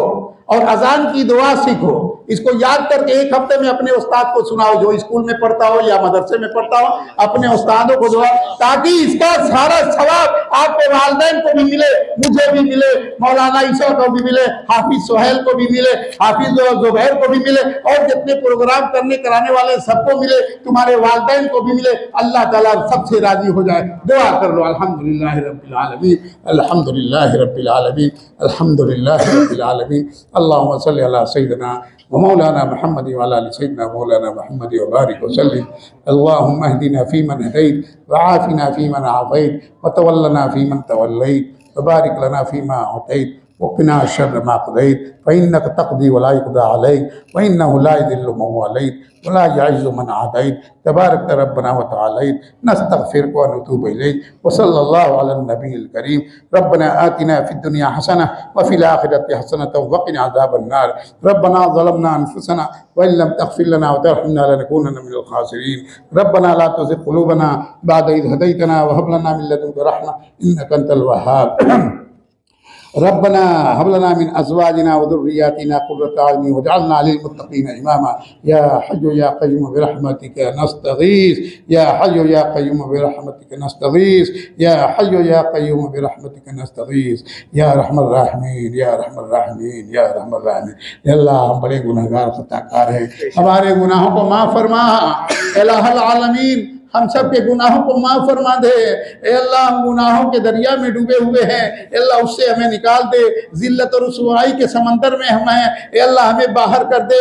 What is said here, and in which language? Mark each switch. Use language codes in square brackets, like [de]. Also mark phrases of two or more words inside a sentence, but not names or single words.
[ur] اور اذان کی دعا سیکھو، اس کو یاد کر کے 1 ہفتے میں اپنے استاد کو سناؤ، جو اسکول میں پڑھتا ہو یا مدرسے میں پڑھتا ہو، اپنے استادوں کو دعا، تاکہ اس کا سارا ثواب آپ کے والدین کو بھی ملے، مجھے بھی ملے، مولانا عیسیٰ کو بھی ملے، حافظ سہیل کو بھی ملے، حافظ زبیر کو بھی ملے، اور جتنے پروگرام کرنے کرانے والے سب کو ملے، تمہارے والدین کو بھی ملے، اللہ تعالیٰ سب سے راضی ہو جائے. دعا کر لو. [ar] الحمد لله رب العالمين، الحمد لله رب العالمين، الحمد لله رب العالمين. اللهم صل على سيدنا ومولانا محمد وعلى آل سيدنا مولانا محمد وبارك وسلم. اللهم اهدنا فيمن هديت وعافنا فيمن عافيت وتولنا فيمن توليت وبارك لنا فيما أعطيت وقنا شر ما قضيت فإنك تقضي ولا يقضى عليك وإنه لا يذل من واليت ولا يعز من عاديت تباركت ربنا وتعاليت نستغفرك ونتوب إليك وصلى الله على النبي الكريم. ربنا آتنا في الدنيا حسنة وفي الآخرة حسنة وقنا عذاب النار. ربنا ظلمنا أنفسنا وإن لم تغفر لنا وترحمنا لنكونن من الخاسرين. ربنا لا تزغ قلوبنا بعد إذ هديتنا وهب لنا من لدنك رحمة إنك أنت الوهاب. ربنا هب لنا من أزواجنا وذرياتنا قرة أعين واجعلنا للمتقين إماما. يا حي يا قيوم برحمتك نستغيث يا حي يا قيوم برحمتك نستغيث يا حي يا قيوم برحمتك نستغيث يا أرحم الراحمين يا أرحم الراحمين يا أرحم الراحمين. [ur] یا اللہ ہم بڑے گنہگار خطاکار ہیں، ہمارے گناہوں کو معاف فرما. [ar] إله العالمين [ur] ہم سب کے گناہوں کو معاف فرما دے. اے اللہ ہم گناہوں کے دریا میں ڈوبے ہوئے ہیں، اے اللہ اس سے ہمیں نکال دے. ذلت اور رسوائی کے سمندر میں ہم ہیں، اے اللہ ہمیں باہر کر دے.